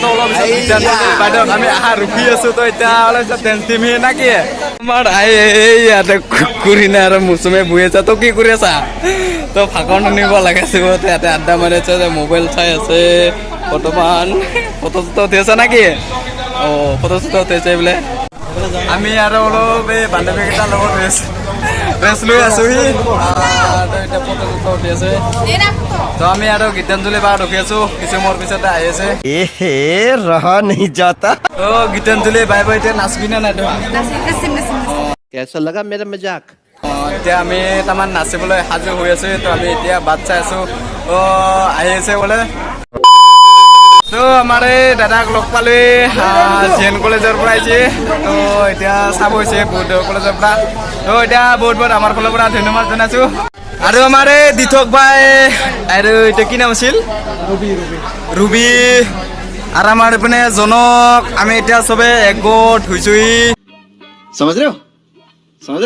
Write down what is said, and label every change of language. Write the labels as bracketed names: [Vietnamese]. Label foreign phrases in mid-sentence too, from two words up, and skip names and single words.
[Assamese] তো অলপ বাইদেউ আমি আহা ৰখি আছোঁ তো এতিয়া অলপ ডেন্স দিমহি না কি তোমাৰ ইয়াতে কুকুৰিনা আৰু মৌচুমে বহি আছে তো কি কৰি আছা তো ভাষণ শুনিব লাগিছিল ইয়াতে আড্ডা মাৰি আছে মোবাইল চাই আছে বৰ্তমান ফটো চটো উঠি আছে নাকি ফটো চটো উঠিছে বোলে আমি আৰু অলপ এই বান্ধৱীকেইটাৰ লগত ৰেষ্ট লৈ আছোঁহি এতিয়া ফটো চটো উঠি আছে তো আমি আৰু গীতাঞ্জলি বা ৰখি আছোঁ কিছু মোৰ পিছতে আহি আছে [Hindi] रहा नहीं जाता [Assamese] গীতাঞ্জলি বাই বাই এতিয়া নাচবি নে নাই [Hindi] कैसा लगा मेरा मजाक [Assamese] এতিয়া আমি তাৰমান নাচিবলৈ সাজু হৈ আছোঁ তো আমি এতিয়া বাট চাই আছোঁ আহি আছে বোলে তো আমাৰ এই দাদাক লগ পালোঁ জি এন কলেজৰ পৰা আহিছে তো এতিয়া চাব হৈছে বৌদ্ধ কলেজৰ পৰা তো এতিয়া বহুত বহুত আমাৰ ফালৰ পৰা ধন্যবাদ জনাইছোঁ আৰু আমাৰ এই দিঠক ভাই আৰু এতিয়া কি নাম আছিল ৰুবি আৰু আমাৰ এইপিনে জনক আমি এতিয়া চবে একগোট হৈছোঁহি [Hindi] समझ रहे हो